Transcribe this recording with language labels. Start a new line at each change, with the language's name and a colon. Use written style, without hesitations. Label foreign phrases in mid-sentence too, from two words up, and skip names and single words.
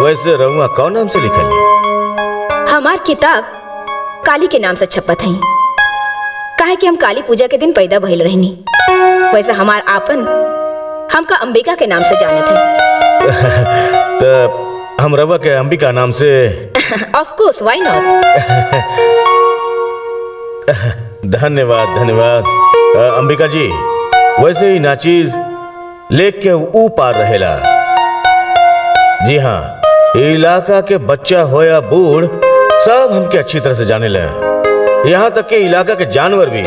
Bhojpuri: वैसे रउआ कौन नाम से लिखली? हमार किताब काली के नाम से छपत है, काहे कि हम काली पूजा के दिन पैदा भइल रहनी। वैसे हमार आपन हमका अंबिका के नाम से जानत है। तो हम रवा के अंबिका नाम से।
English: of course, why not.
Bhojpuri: धन्यवाद धन्यवाद। अंबिका जी, वैसे ही नाचीज लेक के ऊ पार रहेला। जी हाँ, इलाका के बच्चा हो या बूढ़ सब हमके अच्छी तरह से जाने ले, यहाँ तक के इलाका के जानवर भी।